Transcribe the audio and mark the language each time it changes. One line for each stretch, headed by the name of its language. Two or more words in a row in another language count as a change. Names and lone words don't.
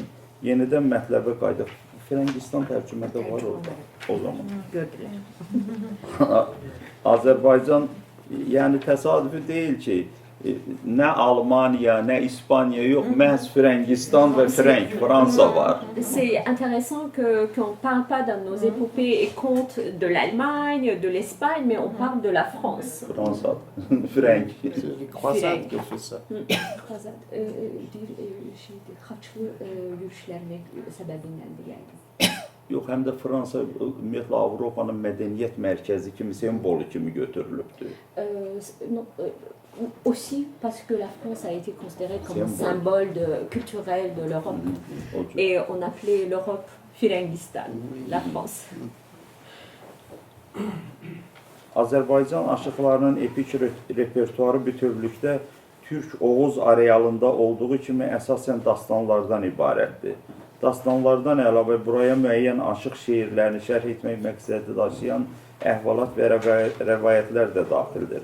Azerbaijani: Yenidən mətləbə qayıdıb. Frəngistan tərcümədə var orada o zaman. Azərbaycan, yəni təsadüfi deyil ki, nə Almanya, nə İspanya yox, məhz Frəngistan və Frank, Fransa var.
French: C'est intéressant qu'on ne parle pas dans nos épopées et contes de l'Allemagne, de l'Espagne, mais on parle de la France.
Azerbaijani: Fransa, Frank.
French: Croisade qui fait ça. Croisade,
Turkish: Haçlı yürüyüşlerine sebebinden geldi.
Azerbaijani: Yox, həm də Fransa ümumiyyətlə Avropanın mədəniyyət mərkəzi kimi, simvolu kimi götürülübdür.
French: Non, aussi parce que la France a été considérée comme un Symbole. symbole culturel de l'Europe.
Azerbaijani: O cür.
French: Et on appelait l'Europe Firengistan, la France.
Azerbaijani: Azərbaycan aşıqlarının epik repertuarı bütövlükdə Türk-Oğuz arealında olduğu kimi əsasən dastanlardan ibarətdir. Dastanlardan əlavə buraya müəyyən aşıq şeirlərini şərh etmək məqsədi daşıyan əhvalat və rəvayətlər də daxildir.